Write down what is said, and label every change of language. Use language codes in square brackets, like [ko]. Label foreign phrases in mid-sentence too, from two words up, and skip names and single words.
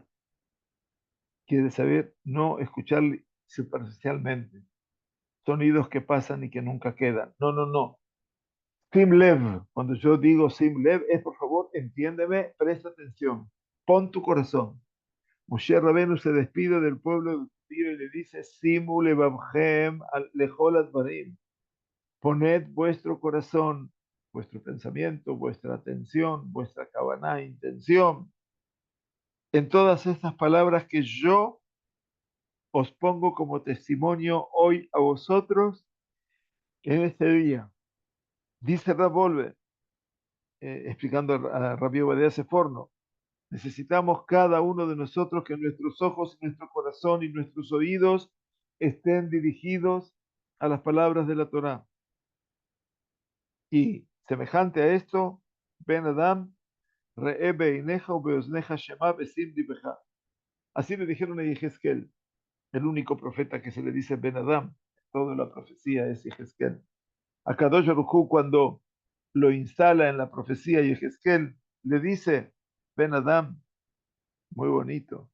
[es] Quiere saber no escuchar superficialmente, sonidos que pasan y que nunca quedan. No, no, no. [he] Sim lev, [es] cuando yo digo [he] sim lev, [es] es por favor, entiéndeme, presta atención, pon tu corazón. Moshe Rabenu se despide del pueblo judío y le dice, [he] Simu levavchem lechol advarim. [es] Poned vuestro corazón, vuestro pensamiento, vuestra atención, vuestra kavaná, intención, en todas estas palabras que yo os pongo como testimonio hoy a vosotros en este día. Dice Rabolve, explicando a Rabbi Obadiah Seforno, necesitamos cada uno de nosotros que nuestros ojos, nuestro corazón y nuestros oídos estén dirigidos a las palabras de la Torá. Y Semejante a esto, [he] Ben Adam, Re'e beineja u beozneja shema besim dibeja. [es] Así le dijeron a Yehezkel, el único profeta que se le dice Ben Adam. Toda la profecía es Yehezkel. A Kadosh Baruj Hu, cuando lo instala en la profecía Yehezkel, le dice Ben Adam, muy bonito.